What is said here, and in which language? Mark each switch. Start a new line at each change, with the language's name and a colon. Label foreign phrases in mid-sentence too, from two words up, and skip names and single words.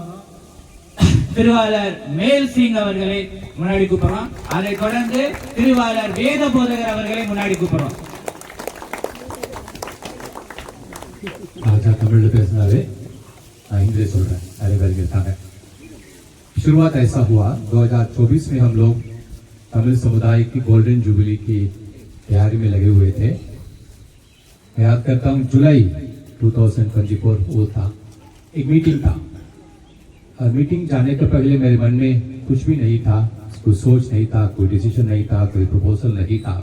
Tamil: திருவாளர் மேல் சிங் அவர்களை முன்னாடி கூப்பிடுறோம். அதை தொடர்ந்து திருவாளர் வேத போதகர் அவர்களை முன்னாடி கூப்பிடுறோம். தமிழ்ல பேசினாவே நான் इंग्लिश சொல்றேன், நிறைய பேர் இருக்காங்க.
Hindi: शुरुआत ऐसा हुआ 2024 में हम लोग तमिल समुदाय की गोल्डन जुबली की तैयारी में लगे हुए थे। मैं याद करता हूँ जुलाई 2024 वो था, एक मीटिंग था। और मीटिंग जाने के पहले मेरे मन में कुछ भी नहीं था, कोई सोच नहीं था, कोई डिसीजन नहीं था, कोई प्रपोजल नहीं था।